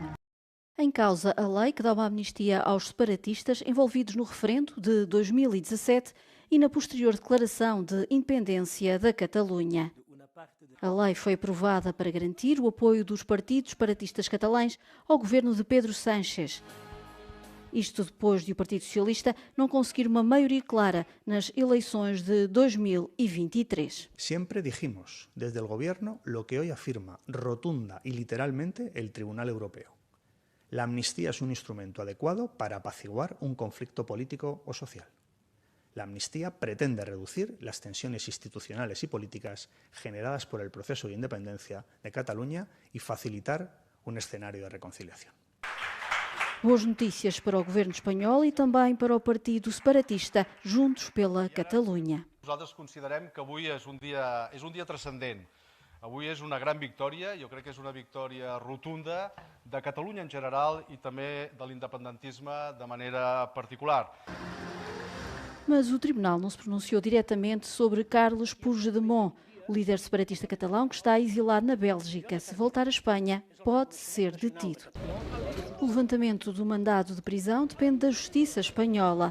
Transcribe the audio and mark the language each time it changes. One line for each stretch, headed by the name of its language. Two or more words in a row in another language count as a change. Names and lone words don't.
Portuguese: Em causa a lei que dá uma amnistia aos separatistas envolvidos no referendo de 2017 e na posterior declaração de independência da Catalunha. A lei foi aprovada para garantir o apoio dos partidos separatistas catalães ao governo de Pedro Sánchez. Isto depois de o Partido Socialista não conseguir uma maioria clara nas eleições de 2023.
Spanish: Siempre dijimos desde el gobierno lo que hoy afirma rotunda y literalmente el Tribunal Europeo. La amnistía es un instrumento adecuado para apaciguar un conflicto político o social. La amnistía pretende reducir las tensiones institucionales y políticas generadas por el proceso de independencia de Cataluña y facilitar un escenario de reconciliación.
Portuguese: Boas notícias para o governo espanhol e também para o partido separatista Juntos pela Catalunha.
Catalan: Nosaltres considerem que avui és um dia transcendent. Avui és una gran victòria, jo crec que és una victòria rotunda de Catalunya en general e també de l'independentisme de manera particular.
Portuguese: Mas o tribunal não se pronunciou diretamente sobre Carles Puigdemont, o líder separatista catalão que está exilado na Bélgica. Se voltar à Espanha, pode ser detido. O levantamento do mandado de prisão depende da justiça espanhola.